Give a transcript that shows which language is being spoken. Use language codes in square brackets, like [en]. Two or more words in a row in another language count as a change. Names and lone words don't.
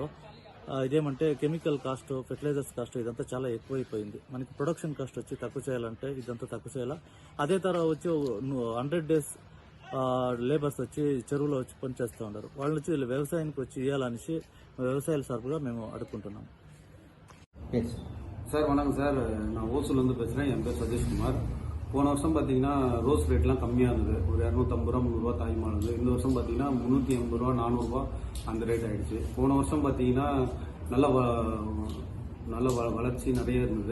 [te] ఇదేమంటే కెమికల్ కాస్ట్, ఫెర్టిలైజర్స్ కాస్ట్ ఇదంతా చాలా ఎక్కువైపోయింది. మనకి ప్రొడక్షన్ కాస్ట్ వచ్చి తక్కువ చేయాలంటే ఇదంతా తక్కువ చేయాలా. అదే తర వచ్చి 100 days లేబర్స్ వచ్చి చెరువులో వచ్చి పనిచేస్తూ ఉన్నారు. వాళ్ళు వచ్చి వ్యవసాయానికి వచ్చి ఇవ్వాలనేసి వ్యవసాయాల సార్పుగా మేము అడుక్కుంటున్నాం. [ta] சார் வணக்கம் சார், நான் ஓசூர்லேருந்து பேசுகிறேன். என் பேர் சதீஷ்குமார். போன வருஷம் பார்த்தீங்கன்னா ரோஸ் ரேட்லாம் கம்மியாக இருந்தது. ஒரு 250 ரூபா 300 ரூபா தாய்மா இருந்தது. இந்த வருஷம் பார்த்தீங்கன்னா 380 ரூபா 400 ரூபா அந்த ரேட் ஆகிடுச்சு. போன வருஷம் பார்த்தீங்கன்னா நல்ல வளர்ச்சி நிறைய இருந்தது.